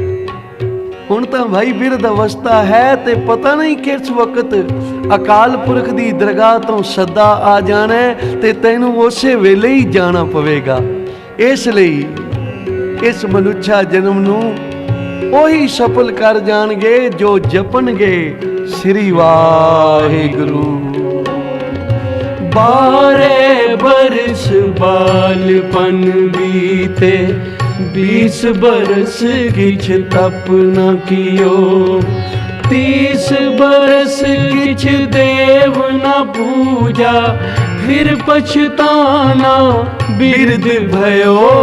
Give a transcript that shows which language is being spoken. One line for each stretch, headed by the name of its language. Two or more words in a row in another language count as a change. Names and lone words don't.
Punjabi: ਹੁਣ ਤਾਂ ਭਾਈ ਬਿਰਧ ਅਵਸਥਾ ਹੈ, ਤੇ ਪਤਾ ਨਹੀਂ ਕਿਸ ਵਕਤ ਅਕਾਲ ਪੁਰਖ ਦੀ ਦਰਗਾਹ ਤੋਂ ਸੱਦਾ ਆ ਜਾਣਾ, ਤੇ ਤੈਨੂੰ ਉਸੇ ਵੇਲੇ ਹੀ ਜਾਣਾ ਪਵੇਗਾ। ਇਸ ਲਈ ਇਸ ਮਨੁੱਖਾ ਜਨਮ ਨੂੰ ਉਹੀ ਸਫਲ ਕਰ ਜਾਣਗੇ ਜੋ ਜਪਣਗੇ ਸ੍ਰੀ ਵਾਹਿਗੁਰੂ।
Hindi: 12 बरस बालपन बीते, 20 बरस किछ तप न कियो, 30 बरस किछ देव न पूजा, फिर पछताना बिरद भयो।